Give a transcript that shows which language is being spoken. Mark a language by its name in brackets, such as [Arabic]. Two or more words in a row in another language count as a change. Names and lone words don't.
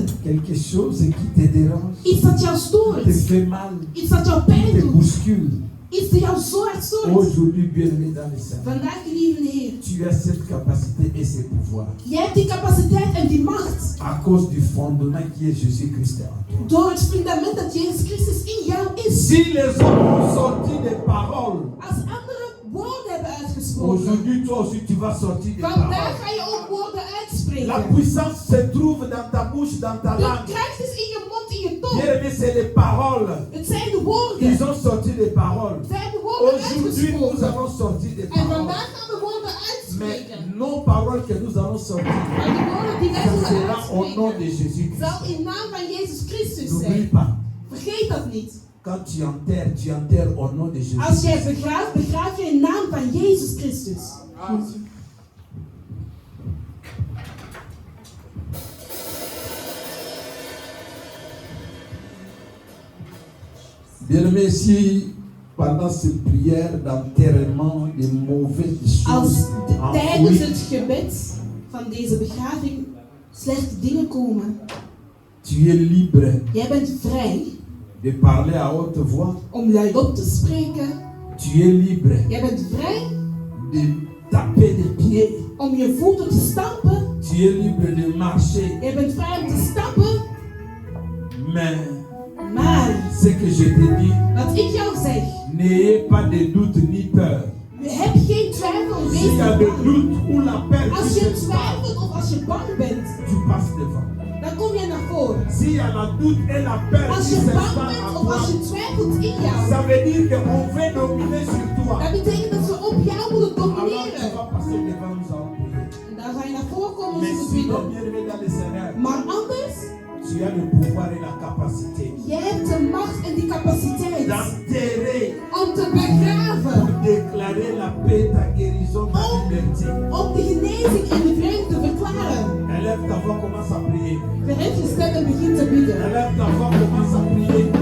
[French] Quelque chose qui te dérange, [Dutch] Iets dat jou te stoort. [French] fait mal, [Dutch] Iets dat jou pijn te doet. [French] bouscule. [Dutch] Iets dat jou zwaar stoort. [French] Aujourd'hui, bien-aimé dans le Seigneur, [Dutch] Vandaag, geliefde Heer. [French] tu as cette capacité et ce pouvoir [Dutch] Jij hebt die capaciteit en die macht. [French] à cause du fondement qui est Jésus-Christ en toi. [Dutch] Door het fundament dat Jezus Christus in jou is. [French] Si les hommes ont sorti des paroles, [Dutch] Als anderen woorden hebben uitgesproken. [French] aujourd'hui, toi aussi, tu vas sortir des [Dutch] Vandaag [French] paroles. [Dutch] ga je ook woorden [French] La [Dutch] uitspreken. [French] puissance se trouve dans ta bouche, dans ta [Dutch] De [French] langue. [Dutch] kracht is in je mond, in je tong. [French] Bien-aimé, c'est les paroles. [Dutch] Het zijn de woorden. [French] Ils ont sorti des paroles. [Dutch] Het zijn de woorden [French] Aujourd'hui, nous [Dutch] uitgesproken. [French] allons sortir des [Dutch] En [French] paroles. [Dutch] vandaag gaan we woorden [French] Mais [Dutch] uitspreken. [French] nos paroles que nous allons sortir, [Dutch] Maar de woorden die wij [French] ça [Dutch] zullen [French] sera au nom de [Dutch] uitspreken, [French] Jésus-Christ. [Dutch] zal in naam van Jezus Christus [French] N'oublie [Dutch] zijn. [French] pas, [Dutch] Vergeet dat niet. [French] quand tu enterres au nom de Jésus. [Dutch] Als jij begraaft, begraaf je in naam van Jezus Christus. [French] Bien-aimé, si pendant cette prière d'enterrement, des mauvaises [Dutch] Als [French] choses [Dutch] tijdens [French] enfouies, [Dutch] het gebed van deze begraving slechte dingen komen, [French] tu es libre [Dutch] jij bent vrij [French] de parler à haute voix. [Dutch] om luidop te spreken. [French] Tu es libre [Dutch] Jij bent vrij [French] de taper des pieds. [Dutch] om je voeten te stampen. [French] Tu es libre de marcher. [Dutch] Jij bent vrij om te stappen. [French] Mais [Dutch] Maar [French] ce que je te dis, [Dutch] wat ik jou zeg, [French] n'ayez pas de doute ni peur. [Dutch] heb geen twijfel, wees [French] S'il y a [Dutch] niet [French] de [Dutch] bang. [French] doute ou la peur, [Dutch] Als [French] qui [Dutch] je [French] se [Dutch] twijfelt of als je bang bent, [French] tu passes devant. [Dutch] dan kom je naar voren. [French] S'il y a la doute et la peur [Dutch] Als [French] qui [Dutch] je bang [French] s'installent [Dutch] bent [French] en [Dutch] of als [French] toi, [Dutch] je twijfelt in jou, [French] ça veut dire qu'on veut dominer sur toi. [Dutch] dat betekent dat ze op jou moeten [French] Alors tu [Dutch] domineren. [French] vas passer devant nous allons prier. [Dutch] En dan ga je naar voren komen om [French] Mais [Dutch] te [French] sinon, [Dutch] bidden. [French] bien-aimé dans le Seigneur, [Dutch] Maar anders, [French] tu as le pouvoir et la capacité [Dutch] jij hebt de macht en die capaciteit [French] d'enterrer, [Dutch] om te begraven, [French] déclarer la paix, ta guérison, ta liberté. [Dutch] om de genezing en de vrede te verklaren. [French] Élève ta voix, commence à prier. [Dutch] Verhef je stem en begin te bidden. [French] Élève ta voix, commence à prier.